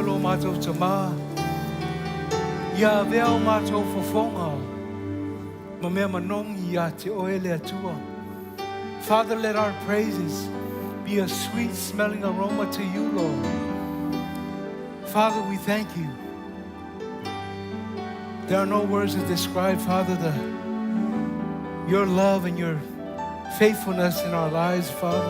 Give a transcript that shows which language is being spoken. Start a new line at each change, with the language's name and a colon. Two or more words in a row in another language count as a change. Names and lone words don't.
Samoan: mātou tamā. Ia vea o mātou fofonga. Ma mea manongi ia te oe le atua.
English: Father, let our praises be a sweet smelling aroma to you, Lord. Father, we thank you. There are no words to describe, Father, your love and your faithfulness in our lives, Father.